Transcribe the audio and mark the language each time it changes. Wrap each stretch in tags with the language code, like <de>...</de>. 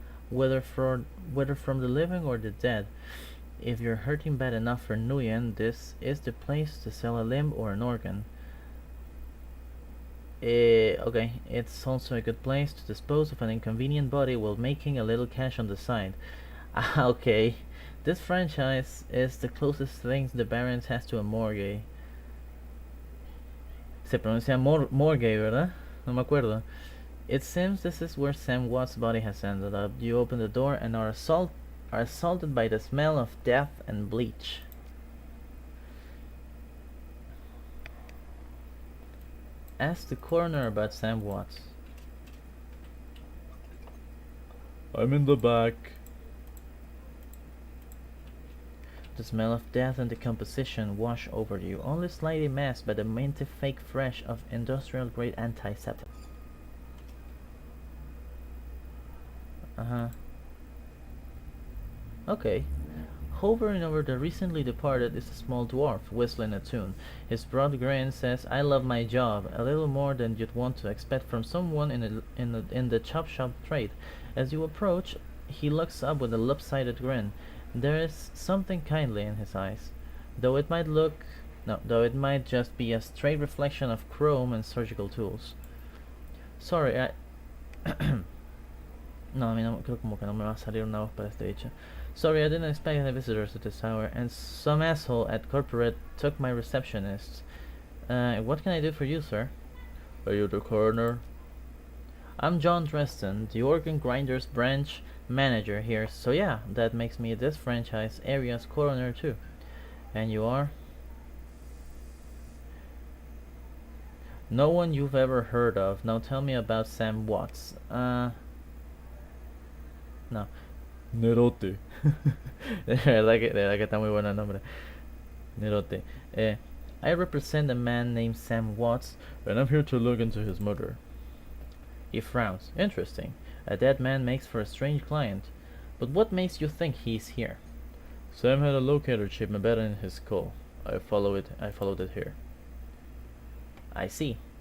<en>Whether from the living or the dead. If you're hurting bad enough for Nguyen, this is the place to sell a limb or an organ. Okay, it's also a good place to dispose of an inconvenient body while making a little cash on the side. Okay, this franchise is the closest thing the Barrens has to a morgue.</en> <es>Se pronuncia morgue, ¿verdad? No me acuerdo.</es> <en>It seems this is where Sam Watt's body has ended up. You open the door and are assaulted by the smell of death and bleach. Ask the coroner about Sam Watts. I'm in the back. The smell of death and decomposition wash over you, only slightly masked by the minty fake fresh of industrial-grade antiseptic. Okay. Hovering over the recently departed is a small dwarf whistling a tune. His broad grin says, "I love my job," a little more than you'd want to expect from someone in the chop shop trade. As you approach, he looks up with a lopsided grin. There is something kindly in his eyes, though it might look no, though it might just be a straight reflection of chrome and surgical tools.</en> <es>Sorry, I No, a mí no, creo como que no me va a salir una voz para este dicho.</es> <en>Sorry, I didn't expect any visitors at this hour, and some asshole at corporate took my receptionist. What can I do for you, sir? Are you the coroner? I'm John Dresden, the organ grinders branch manager here, so yeah, that makes me this franchise area's coroner too. And you are? No one you've ever heard of. Now tell me about Sam Watts.</en> <es>No. Nerote. De verdad que está muy bueno el nombre. Nerote.</es> <en>I represent a man named Sam Watts, and I'm here to look into his murder. He frowns. Interesting. A dead man makes for a strange client. But what makes you think he's here? Sam had a locator chip embedded in his skull. I followed it here. I see.</en>